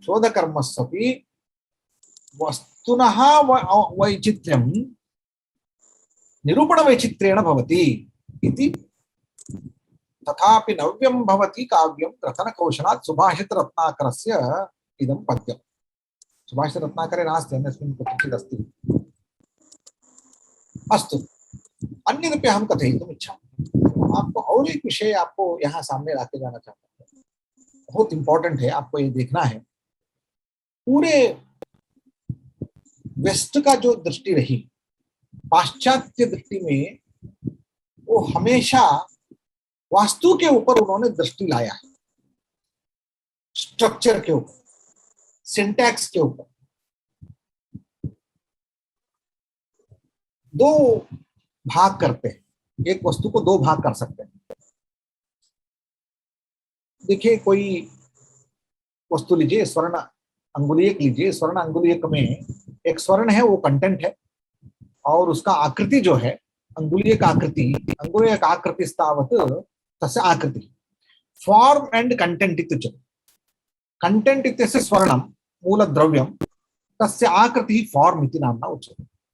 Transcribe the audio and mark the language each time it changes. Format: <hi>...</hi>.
<sa>शोधकर्मस्वपि वस्तुनः वैचित्र्यं निरूपणवैचित्र्येण भवति इति। तथापि नव्यं भवति काव्यं ग्रथनकौशलात् सुभाषितरत्नाकरस्य इदं पद्यम्। सुभाषितरत्नाकरे नास्ति, अन्यस्मिन् कुत्रचित् अस्ति। अस्तु, अन्यदपि अहं कथयितुम् इच्छामि।</sa> <hi>आपको और एक विषय आपको यहाँ सामने लाके जाना चाहता हूँ, बहुत इंपॉर्टेंट है, आपको ये देखना है। पूरे वेस्ट का जो दृष्टि रही, पाश्चात्य दृष्टि में, वो हमेशा वास्तु के ऊपर उन्होंने दृष्टि लाया है, स्ट्रक्चर के ऊपर, सिंटैक्स के ऊपर। दो भाग करते हैं, एक वस्तु को दो भाग कर सकते हैं। देखिए, कोई वस्तु लीजिए, स्वर्ण अंगुलीयक लीजिए। स्वर्ण अंगुलीयक में एक स्वर्ण है, वो कंटेंट है, और उसका आकृति जो है अंगुलीयक आकृति स्थावत</hi> <sa>तस्य आकृति,</sa> <en>form and content</en> <hi>इत्युच्यते।</hi> <sa>कंटेंट इत्यस्य स्वर्णं मूलद्रव्यं, तस्य आकृतिः फॉर्म इति नाम्ना उच्यते।</sa>